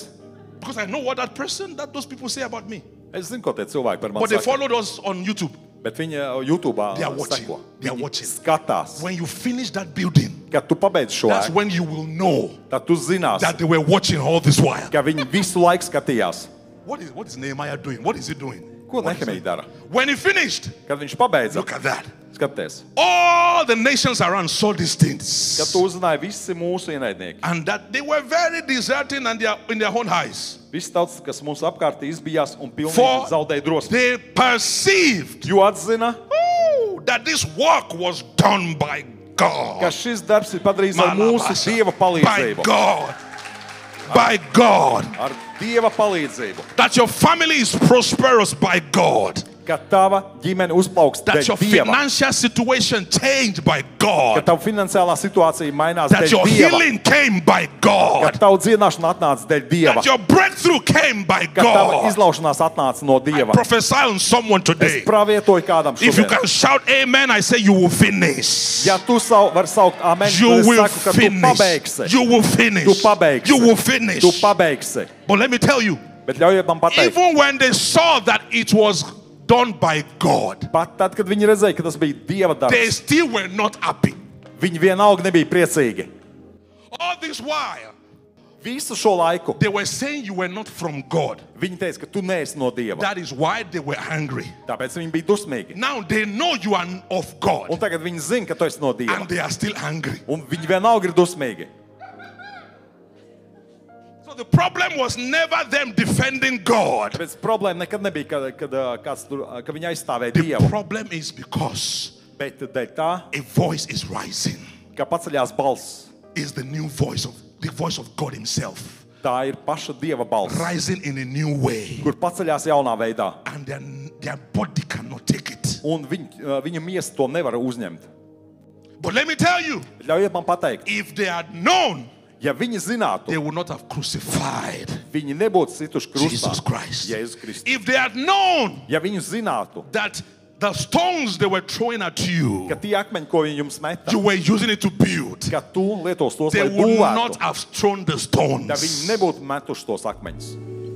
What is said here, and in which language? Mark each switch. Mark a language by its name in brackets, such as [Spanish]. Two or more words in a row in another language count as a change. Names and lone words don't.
[English] Because I know what those people say about me. [Latvian] Es zinu, ko tie cilvēki par mani [English] But they [Latvian] saka. [English] followed us on YouTube. [Latvian] Bet viņi YouTube [English] They are watching. [Latvian] seko. [English] They are [Latvian] Viņi [English] watching. [Latvian] skatās. [English] When you finish that building, [Latvian] Kad tu pabeidz šo [English] that's [Latvian] ēku, [English] when you will know [Latvian] tad tu zinās, [English] that they were watching all this while. [Latvian] ka viņi visu laiku skatījās. [English] What is Nehemiah doing? What is he doing? [Latvian] Ko Nehemija dara? [English] When he finished, [Latvian] Kad viņš pabeidza, [English] look at that. [Latvian] skaties. [English] All the nations around saw these [Latvian] Kad [English] things. [Latvian] tu uzzināji visi mūsu ienaidnieki. [English] And that they were very deserting and in their own eyes. [Latvian] Visi tautas, kas mūsu apkārt izbijās un [English] For [Latvian] pilnīgi zaudēja drosmi. [English] they perceived [Latvian] Jo atzina, [English] that this work was done by [Latvian] ka [English] God. [Latvian] šis darbs ir padarīts ar mūsu Dieva [English] By [Latvian] palīdzību. [English] God. By God. [Latvian] Ar Dieva palīdzību. [English] That your family is prosperous by God. [Latvian] Ka tava ģimene uzplauks [English] That your [Latvian] dēļ Dieva. [English] financial situation changed by [Latvian] Ka [English] God. [Latvian] tava finansiālā situācija mainās [English] That [Latvian] dēļ [English] your [Latvian] Dieva. [English] healing came by [Latvian] Ka [English] God. [Latvian] tava dziedināšana atnāca dēļ Dieva. [English] That your breakthrough came by [Latvian] Ka tava [English] God. [Latvian] izlaušanās atnāca no Dieva. [English] Prophesy on someone [Latvian] Es [English] today. [Latvian] pravietoju kādam [English] If you [Latvian] šodien. [English] can shout amen, I say you will finish. [Latvian] Ja tu vari saukt amen, [English] You [Latvian] tad es [English] will [Latvian] saku, ka tu [English] finish. [Latvian] pabeigsi. [English] You will finish. [Latvian] Tu pabeigsi. [English] You will finish. [Latvian] Tu pabeigsi. [English] But let me tell you, [Latvian] Bet ļaujiet man pateikt, [English] even when they saw that it was done by God, [Latvian] pat tad, kad viņi redzēja, ka tas bija Dieva [English] they [Latvian] darbs, [English] still were not happy. [Latvian] viņi vienalga nebija priecīgi. [English] All this while, [Latvian] Visu šo laiku [English] they were saying you were not from God. [Latvian] viņi teica, ka tu neesi no Dieva. [English] That is why they were angry. [Latvian] Tāpēc viņi bija dusmīgi. [English] Now they know you are of God, [Latvian] Un tagad viņi zina, ka tu esi no Dieva. [English] and they are still angry. [Latvian] Un viņi vienalga ir dusmīgi. [English] So the problem was never them defending God. [Latvian] Tāpēc problēma nekad nebija, ka viņi aizstāvēja [English] The [Latvian] Dievu. [English] problem is because [Latvian] Bet dēļ tā, [English] a voice is rising. [Latvian] ka paceļās balss, [English] Is the new voice of God Himself, [Latvian] tā ir paša Dieva balss, [English] rising in a new way, [Latvian] kur paceļās jaunā veidā. [English] and their body cannot take it. [Latvian] Un viņa miesa to nevar uzņemt. [English] But let me tell you, [Latvian] Ļaujiet man pateikt, [English] if they had known, [Latvian] ja viņi zinātu, [English] they would not have crucified [Latvian] viņi nebūtu situši krustā [English] Jesus Christ. [Latvian] Jēzus Kristus. [English] If they had known [Latvian] Ja viņi zinātu, [English] that the stones they were throwing at you, [Latvian] ka tie akmeņi, ko viņi jums meta, [English] you were using it to build, [Latvian] ka tu lietos tos, [English] they [Latvian] lai [English] would not [Latvian] būvētu, [English] have thrown the [Latvian] ja viņi [English] stones. [Latvian] nebūtu metuši tos akmeņus.